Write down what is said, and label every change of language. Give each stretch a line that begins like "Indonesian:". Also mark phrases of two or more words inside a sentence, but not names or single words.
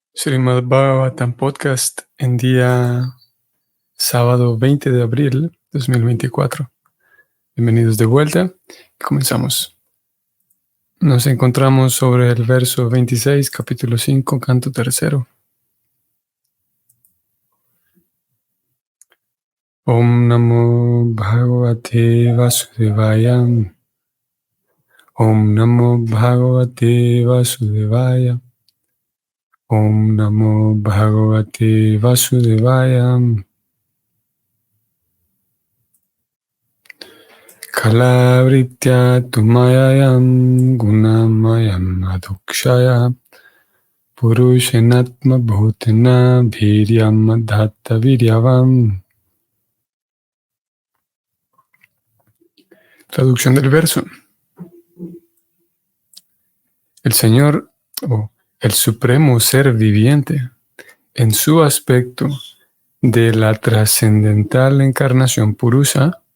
Spanish: Srimad Bhagavatam Podcast en día sábado 20 de abril 2024. Bienvenidos de vuelta. Comenzamos. Nos encontramos sobre el verso 26, capítulo 5, canto tercero.
Sanskrit: ॐ नमो भगवते वासुदेवाय. ॐ नमो भगवते वासुदेवाय. ॐ नमो भगवते वासुदेवाय. कालवृत्य तुमायायं गुणमयं अदुक्षय पुरुषेनात्म भूतेन वीर्यम् अधत्त वीर्यवम्.
Spanish: Traducción del verso. El Señor, el supremo ser viviente, en su aspecto de la trascendental encarnación Purusha,